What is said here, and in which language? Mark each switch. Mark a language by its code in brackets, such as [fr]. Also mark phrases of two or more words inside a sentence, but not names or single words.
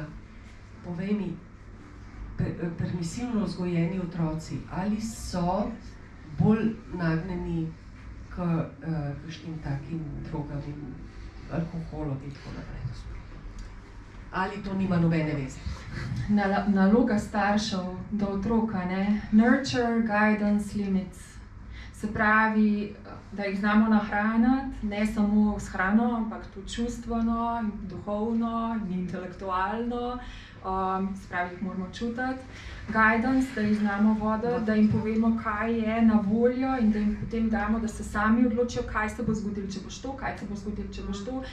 [sl] Povej mi, permisivno vzgojeni otroci, ali so bolj nagnjeni k kakšnim takim drogam in alkoholom in tako naprej? Ali to nima nobene veze? Naloga staršev do otroka, ne? [en] Nurture, guidance, limits. [sl] Se pravi, da jih znamo nahraniti, ne samo s hrano, ampak tudi čustveno, duhovno in intelektualno. Se pravi, jih moramo čutiti. Guidance, da jih znamo voditi, da jim povemo, kaj je na voljo in da jim potem damo, da se sami odločijo, kaj se bo zgodilo, če boš to, kaj se bo zgodilo, če boš to.